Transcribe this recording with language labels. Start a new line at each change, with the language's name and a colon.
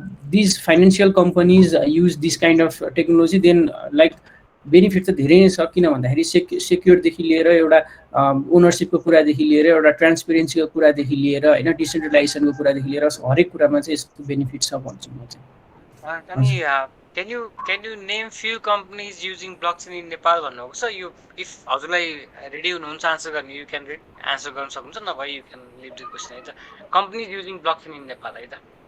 English: these financial companies use this kind of technology, then like
Nepali: benefit त धेरै नै छ, किन भन्दाखेरि सेक्योरदेखि लिएर एउटा ओनरसिपको कुरादेखि लिएर एउटा ट्रान्सपेरेन्सीको कुरादेखि लिएर होइन डिसेन्ट्रलाइजेसनको कुरादेखि लिएर हरेक कुरामा चाहिँ यसको बेनिफिट छ भन्छु म चाहिँ।
English: अनि can you name few companies using blockchain in Nepal
Nepali: भन्नुभएको छ? यो इफ हजुरलाई रेडी हुनुहुन्छ आन्सर गर्ने, यु क्यान आन्सर गर्न सक्नुहुन्छ, नभए
English: you can leave the question
Nepali: है त।
English: Companies using blockchain in Nepal है त।